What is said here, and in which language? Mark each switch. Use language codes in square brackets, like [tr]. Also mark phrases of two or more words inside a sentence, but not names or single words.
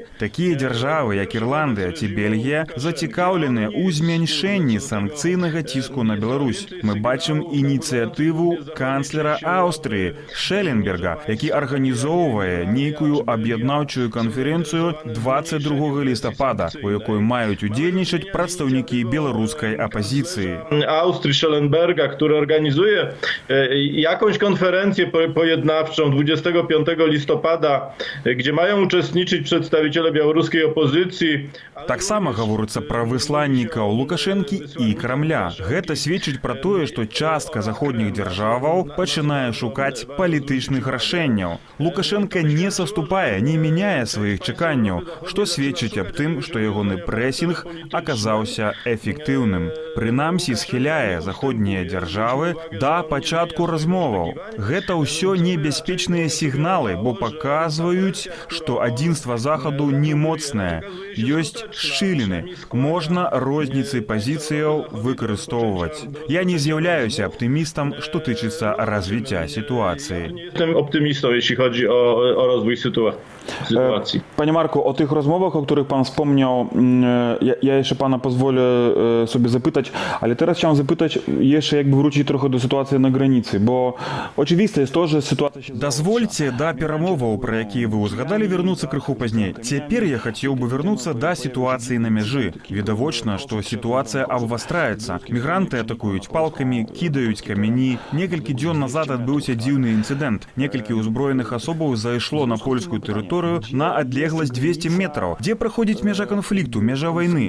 [be] Такія дзяржавы, як Ірландыя ці Бельгія, зацікаўленыя ў змяншэнні санкцыйнага ціску на Беларусь. Мы бачым ініцыятыву канцлера Аўстрыі Шэлленберга, які арганізоўвае нейкую аб'яднаўчую канферэнцыю 22 лістапада, у якой маюць удзельнічаць прадстаўнікі беларускай апазіцыі. [pl] Austrii Schellenberga, który organizuje jakąś konferencję pojednawczą 25 listopada, gdzie mają uczestniczyć przedstawiciele białoruskiej opozycji. [be] Таксама гаворыцца пра высланнікаў Лукашэнкі і Крамля. Гэта сведчыць пра тое, што частка заходніх дзяржаваў пачынае шукаць палітычных рашэнняў. Лукашенко не саступае, не мяняе сваіх чаканняў, што сведчыць аб тым, што ягоны прэсінг аказаўся эфектыўным. Прынамсі схіляе заходнія дзяржавы да пачатку размоваў. Гэта ўсё небяспечныя сігналы, бо паказваюць, што адзінства Захаду не моцнае. Ёсць шчыліны. Можна розніцы пазіцыяў выкарыстоўваць. Я не з'яўляюся аптымістам, што тычыцца развіцця сітуацыі. [pl] Jestem optymistą, jeśli chodzi o rozwój sytuacji. Panie Marku, o tych rozmowach, o których pan wspomniał, ja jeszcze pana pozwolę sobie zapytać, ale teraz chciałem zapytać, jeszcze jakby wrócić trochę do sytuacji na granicy, bo oczywiste jest to, że sytuacja się... [be] Дазвольце да перамоваў, пра якія вы ўзгадалі, вярнуцца крыху пазней. Цяпер я хацеў бы вярнуцца да сітуацыі на мяжы. Відавочна, што сітуацыя абвастраецца. Мігранты атакуюць палкамі, кідаюць камяні. Некалькі дзён назад адбыўся дзіўны інцыдэнт. Некалькі ўзброеных асобаў зайшло на польскую тэрыторыю на адлегласць 200 метраў, дзе праходзіць мяжа канфлікту, мяжа вайны.